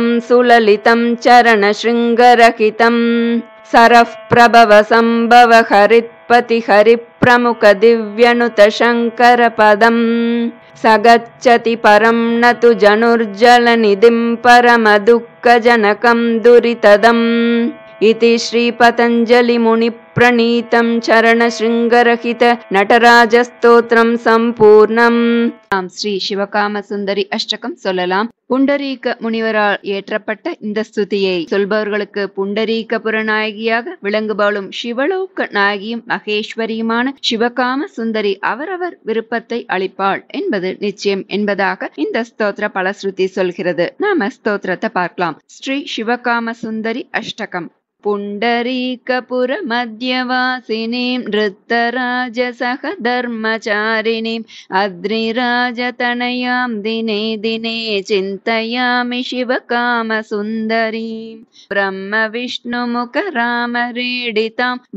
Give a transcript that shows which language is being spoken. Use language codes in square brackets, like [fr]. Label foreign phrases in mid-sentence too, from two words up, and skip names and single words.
[sa] सुललितं चरण शृङ्गरहितं सरः प्रभव सम्भव हरित्पति हरि प्रमुख दिव्यनुत शङ्कर पदं सगच्छति परं नतु जनुर्जल निधिं परम दुःख जनकं दुरितदं इति श्री पतंजलि मुनि प्रणीतं चरणशृङ्गरहित नटराजस्तोत्रं सम्पूर्णम्. [ta] ஸ்ரீ சிவகாமசுந்தரி அஷ்டகம் சொல்லலாம். புண்டரீக முனிவரால் ஏற்றப்பட்ட இந்த ஸ்துதியை சொல்பவர்களுக்கு புண்டரீக புறநாயகியாக விளங்குபவளும் சிவலோக நாயகியும் மகேஸ்வரியுமான சிவகாம சுந்தரி அவரவர் விருப்பத்தை அளிப்பாள் என்பது நிச்சயம் என்பதாக இந்த ஸ்தோத்திர பலஸ்ருதி சொல்கிறது. நாம ஸ்தோத்திரத்தை பார்க்கலாம். ஸ்ரீ சிவகாம சுந்தரி அஷ்டகம். [sa] पुण्डरीकपुर मध्यवासिनीं नृत्तराजसह धर्मचारिणीं अद्रिराजतनयां दिने दिने चिन्तयामि शिवकामसुन्दरीं ब्रह्मविष्णुमुख रामरेडितां